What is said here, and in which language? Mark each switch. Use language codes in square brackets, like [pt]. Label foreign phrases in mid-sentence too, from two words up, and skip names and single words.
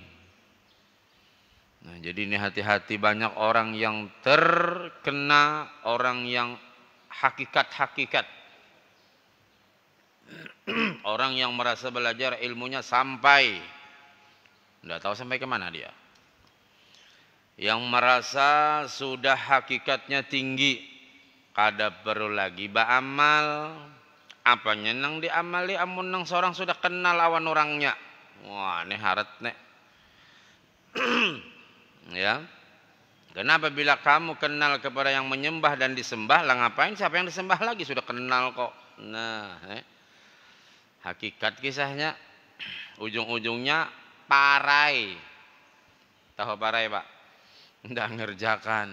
[id] Nah, jadi ini hati-hati, banyak orang yang terkena, orang yang hakikat-hakikat. Orang yang merasa belajar ilmunya sampai, tidak tahu sampai kemana dia. Yang merasa sudah hakikatnya tinggi, [bjn] kada perlu lagi beramal, Apanya nang diamali amun nang seorang sudah kenal lawan orangnya. Wah, ini harat nek. [id] Ya. Kenapa bila kamu kenal kepada yang menyembah dan disembah, lah ngapain siapa yang disembah lagi sudah kenal kok. Nah, hakikat kisahnya ujung-ujungnya parai. Tahu parai, Pak? Nggak ngerjakan.